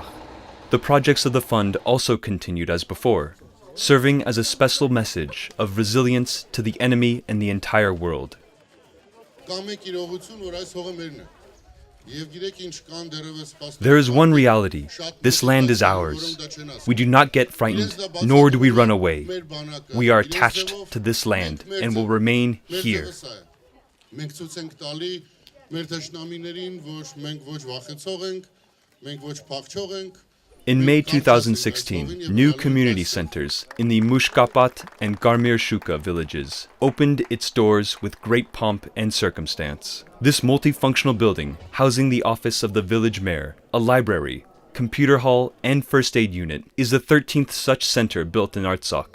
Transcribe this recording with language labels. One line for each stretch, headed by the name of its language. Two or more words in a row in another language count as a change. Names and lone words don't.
English: The projects of the fund also continued as before, serving as a special message of resilience to the enemy and the entire world. There is one reality. This land is ours. We do not get frightened, nor do we run away. We are attached to this land and will remain here.
Armenian: Մենք ցույց ենք տալի մեր թշնամիներին, որ մենք ոչ վախեցող ենք, մենք ոչ փախչող ենք.
English: In May 2016, new community centers in the Mushkapat and Garmir Shuka villages opened its doors with great pomp and circumstance. This multifunctional building, housing the office of the village mayor, a library, computer hall, and first aid unit, is the 13th such center built in Artsakh.